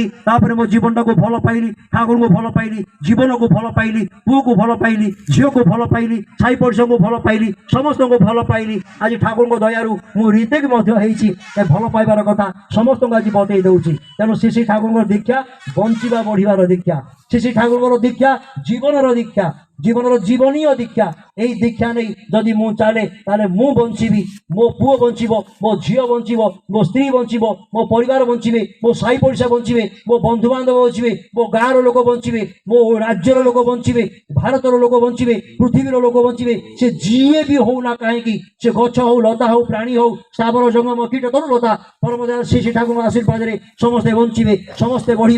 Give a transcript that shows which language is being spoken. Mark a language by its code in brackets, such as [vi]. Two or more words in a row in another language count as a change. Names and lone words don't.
[or] ତାପରେ ମୋ ଜୀବନଟାକୁ ଭଲ ପାଇଲି, ଠାକୁରଙ୍କୁ ଭଲ ପାଇଲି, ଜୀବନକୁ ଭଲ ପାଇଲି, ପୁଅକୁ ଭଲ ପାଇଲି, ଝିଅକୁ ଭଲ ପାଇଲି, ସାଇ ପଡ଼ିଶାଙ୍କୁ ଭଲ ପାଇଲି, ସମସ୍ତଙ୍କୁ ଭଲ ପାଇଲି। ଆଜି ଠାକୁରଙ୍କ ଦୟାରୁ ମୁଁ ରିତେକ୍ ମଧ୍ୟ ହେଇଛି। ଏ ଭଲ ପାଇବାର କଥା ସମସ୍ତଙ୍କୁ ଆଜି ବତେଇ ଦଉଛି। ତେଣୁ ଶ୍ରୀ ଶ୍ରୀ ଠାକୁରଙ୍କ ଦୀକ୍ଷା ବଞ୍ଚିବା ବଢିବାର ଦୀକ୍ଷା, ଶ୍ରୀ ଶ୍ରୀ ଠାକୁରଙ୍କର ଦୀକ୍ଷା ଜୀବନର ଦୀକ୍ଷା, ଜୀବନର ଜୀବନୀୟ ଦୀକ୍ଷା। ଏଇ ଦୀକ୍ଷା ନେଇ ଯଦି ମୁଁ ଚାଲେ ତାହେଲେ ମୁଁ ବଞ୍ଚିବି, ମୋ ପୁଅ ବଞ୍ଚିବ, ମୋ ଝିଅ ବଞ୍ଚିବ, ମୋ ସ୍ତ୍ରୀ ବଞ୍ଚିବ, ମୋ ପରିବାର ବଞ୍ଚିବେ, ମୋ ସାଇ ପଡ଼ିଶା ବଞ୍ଚିବେ, ମୋ ବନ୍ଧୁବାନ୍ଧବ ବଞ୍ଚିବେ, ମୋ ଗାଁର ଲୋକ ବଞ୍ଚିବେ, ମୋ ରାଜ୍ୟର ଲୋକ ବଞ୍ଚିବେ, ଭାରତର ଲୋକ ବଞ୍ଚିବେ, ପୃଥିବୀର ଲୋକ ବଞ୍ଚିବେ। ସେ ଯିଏ ବି ହଉ ନା କାହିଁକି, ସେ ଗଛ ହଉ, ଲତା ହଉ, ପ୍ରାଣୀ ହଉ, ସ୍ଥାବର ଜଙ୍ଗମ କୀଟ ତରୁଲତା, ପରମଦୟାଳ ଶ୍ରୀ ଶ୍ରୀ ଠାକୁରଙ୍କ ଆଶୀର୍ବାଦରେ ସମସ୍ତେ ବଞ୍ଚିବେ, ସମସ୍ତେ ବଢିବେ।